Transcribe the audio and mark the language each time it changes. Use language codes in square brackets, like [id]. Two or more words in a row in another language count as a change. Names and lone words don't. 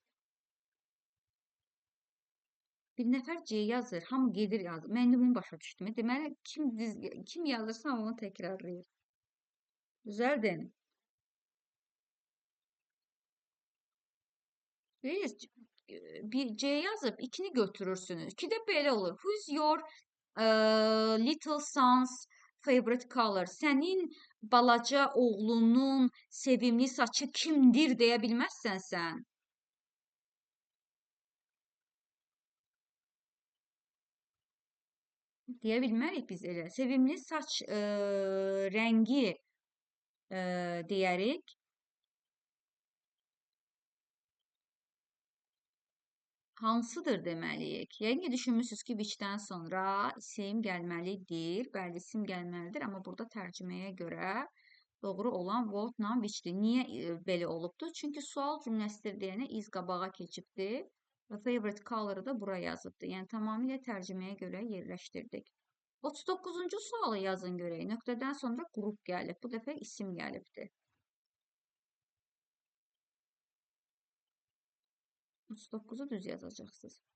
[az] Bir nəfər C yazır, hamı gedir yazır. Mən indi bunu başa düşdüm. Deməli, kim yazırsa onu təkrarlayır. Düzəldin. Bir C yazıb 2-ni götürürsünüz. 2-də belə olur. [en] Who's your little son's favorite color? [az] Sənin balaca oğlunun sevimli saçı kimdir deyə bilməzsən sən. Deyə bilmərik biz elə. Sevimli saç rəngi deyərik. Hansıdır deməliyik. Yəqin ki, düşünmüsünüz ki, which-dən sonra isim gəlməlidir. Bəli, isim gəlməlidir, amma burada tərcüməyə görə doğru olan what-la which-dir. Niyə belə olubdur? Çünki sual cümləsidir deyənə iz qabağa keçibdir və [en] favorite color- [az] ı da bura yazıbdır. Yəni, tamamilə tərcüməyə görə yerləşdirdik. 39-cu sualı yazın görək. Nöqtədən sonra qrup gəlib. Bu dəfə isim gəlibdir. 39-u düz yazacaqsınız.